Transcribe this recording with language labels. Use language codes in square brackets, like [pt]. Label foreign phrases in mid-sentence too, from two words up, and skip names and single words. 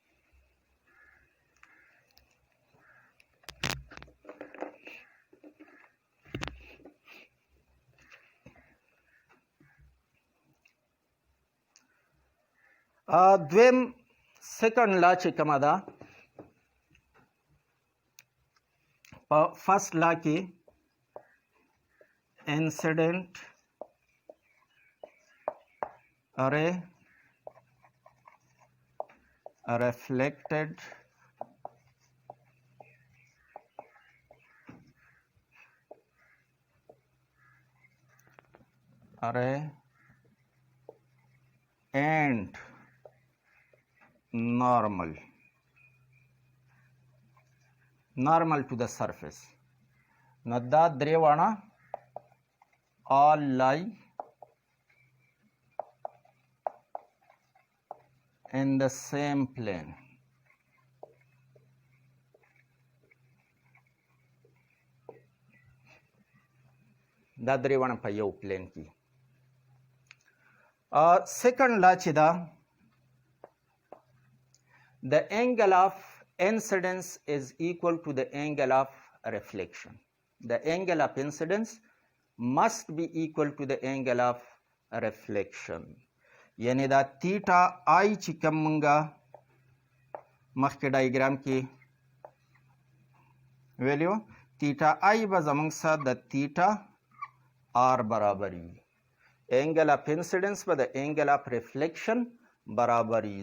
[ps] دویم [en] second law [ps] چې کومه ده په [en] first law [ps] کې [en] انسیډنټ ray reflected ray and normal to the surface. Now [ps] دا درې واڼه [en] all lie in the same plane. [ps] دا درې واڼه په یو پلین کې. [en] second law [ps] چې دا [en] the angle of incidence is equal to the angle of reflection. The angle of incidence must be equal to the angle of reflection. [ps] یعنی دا تیټا آی چې کوم مونږه مخکې ډایګرام کې ویلیو، تیټا آی به زمونږ سره د تیټا آر برابر وي. [en] angle of incidence [ps] به د [en] angle of reflection [ps] برابر وي.